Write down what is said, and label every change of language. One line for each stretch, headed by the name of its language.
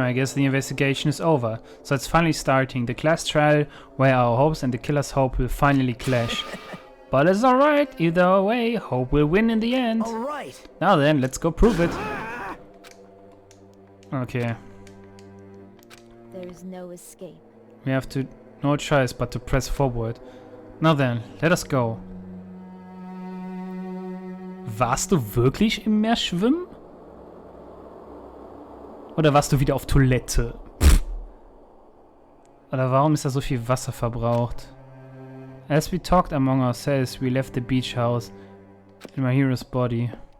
English: I guess the investigation is over. So it's finally starting. The class trial where our hopes and the killer's hope will finally clash. But it's alright. Either way, hope will win in the end. Alright. Now then, let's go prove it. Okay. There is no escape. We have to... no choice but to press forward. Now then, let us go.
German: Warst du wirklich im Meer schwimmen? Oder warst du wieder auf Toilette? Pff. Oder warum ist da so viel Wasser verbraucht?
English: As we talked among ourselves, we left the beach house in my hero's body.